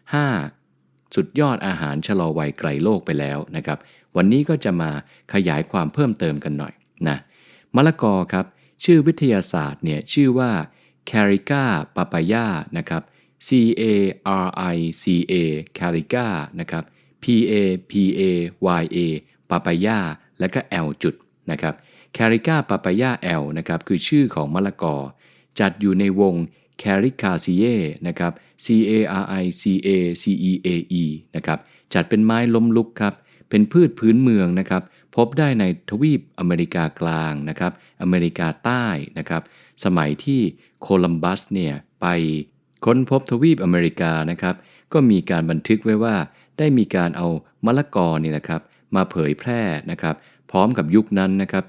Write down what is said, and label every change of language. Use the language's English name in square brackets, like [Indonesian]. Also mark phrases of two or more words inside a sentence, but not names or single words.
[Thai] 5 สุดยอดอาหารชะลอวัยไกลโรคไปแล้วนะครับวันนี้ก็จะมาขยายความเพิ่มเติมกันหน่อยนะมะละกอครับชื่อวิทยาศาสตร์เนี่ยชื่อว่า Carica papaya นะครับ C-A-R-I-C-A Carica นะครับ P-A-P-A-Y-A papaya และก็ L จุดนะครับ Carica papaya L นะครับคือชื่อของมะละกอจัดอยู่ในวง Caricaceae นะครับ C-A-R-I-C-A-C-E-A-E นะครับจัดเป็นไม้ล้มลุกครับเป็นพืชพื้นเมืองนะครับพบได้ในทวีปอเมริกากลางนะครับอเมริกาใต้นะครับสมัยที่โคลัมบัสเนี่ยไปค้นพบท วีปอเมริกานะครับก็มีการบันทึกไว้ว่าได้มีการเอามะละกอเนี่ยนะครับมาเผยแพร่นะครับพร้อมกับยุคนั้นนะครับ